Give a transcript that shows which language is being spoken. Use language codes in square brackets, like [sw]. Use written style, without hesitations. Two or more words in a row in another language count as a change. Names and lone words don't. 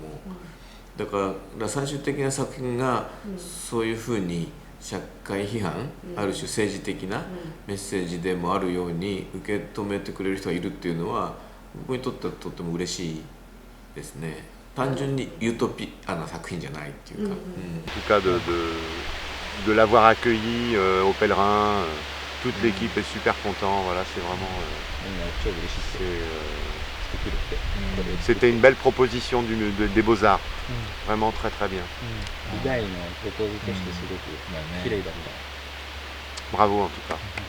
[ja] だから最終的な作品がそういうふうに社会批判、ある種政治的なメッセージでもあるように受け止めてくれる人がいるっていうのは僕にとってはとっても嬉しいですね。単純にユートピアな作品じゃないっていうか。 [fr] En tout cas de l'avoir accueilli au pèlerin, toute l'équipe est super content. Voilà, c'est vraiment. C'était une belle proposition des Beaux-Arts. Vraiment très très bien. Bravo en tout cas.